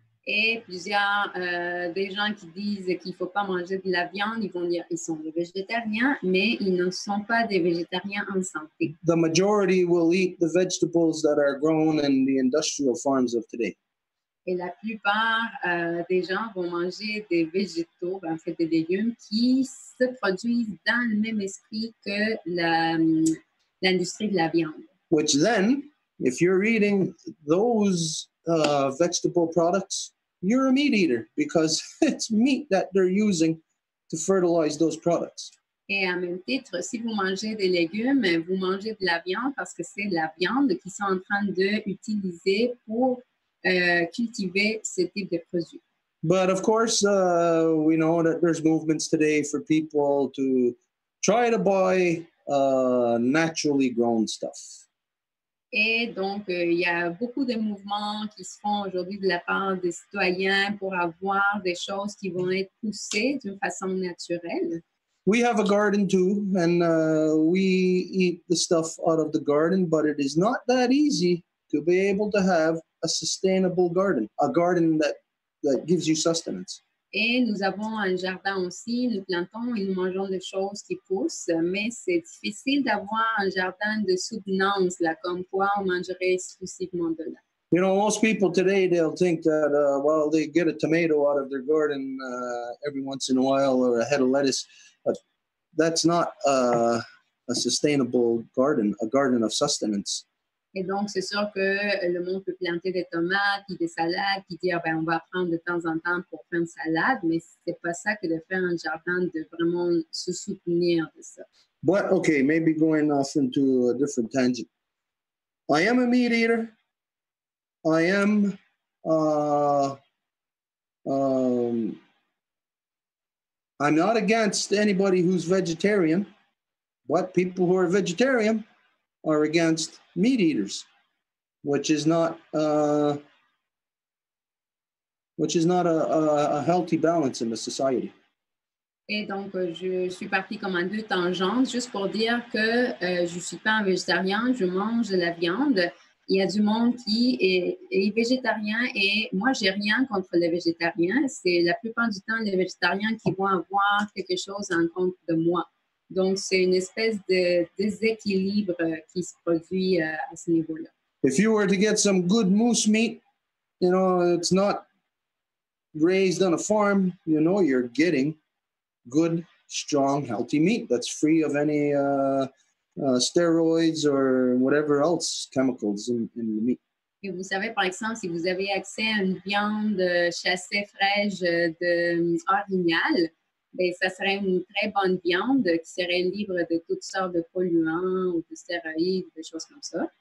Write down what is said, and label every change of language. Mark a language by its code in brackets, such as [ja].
[fr] Et plusieurs des gens qui disent qu'il ne faut pas manger de la viande, ils vont dire qu'ils sont des végétariens, mais ils ne sont pas des végétariens en santé. [en] The majority will eat the vegetables that are grown in the industrial farms of today. [fr] Et la plupart des gens vont manger des végétaux, en fait des légumes, qui se produisent dans le même esprit que l'industrie de la viande. [en] Which then, if you're eating those vegetable products, you're a meat eater because it's meat that they're using to fertilize those products. [fr] Et en même titre, si vous mangez des légumes, vous mangez de la viande parce que c'est la viande qu'ils sont en train d'utiliser pour cultiver ce type de produits. [en] But of course, we know that there's movements today for people to try to buy naturally grown stuff. [fr] Et donc, il y a beaucoup de mouvements qui se font aujourd'hui de la part des citoyens pour avoir des choses qui vont être poussées d'une façon naturelle. [en] We have a garden too, and we eat the stuff out of the garden, but it is not that easy to be able to have a sustainable garden, a garden that gives you sustenance. [fr] Et nous avons un jardin aussi, nous plantons et nous mangeons des choses qui poussent, mais c'est difficile d'avoir un jardin de soutenance, là, comme quoi on mangerait exclusivement de là. [en] You know, most people today, they'll think that, well, they get a tomato out of their garden every once in a while or a head of lettuce, but that's not a sustainable garden, a garden of sustenance. [fr] Et donc, c'est sûr que le monde peut planter des tomates et des salades, puis dire, ben, on va prendre de temps en temps pour faire une salade, mais c'est pas ça que de faire un jardin, de vraiment se soutenir de ça. [en] But, okay, maybe going off into a different tangent. I am a meat eater. I am, I'm not against anybody who's vegetarian, but people who are vegetarian are against meat eaters, which is not a healthy balance in the society. [fr] Et donc, je suis partie comme en deux tangentes, juste pour dire que je ne suis pas un végétarien, je mange de la viande. Il y a du monde qui est végétarien et moi, j'ai rien contre les végétariens. C'est la plupart du temps les végétariens qui vont avoir quelque chose en contre de moi. Donc, c'est une espèce de déséquilibre qui se produit à ce niveau-là. [en] If you were to get some good moose meat, you know, it's not raised on a farm, you know, you're getting good, strong, healthy meat that's free of any steroids or whatever else chemicals in the meat. [fr] Et vous savez, par exemple, si vous avez accès à une viande chassée fraîche orignale, ben, ça serait une très bonne viande qui serait libre de toutes sortes de polluants ou de stéroïdes, des choses comme ça.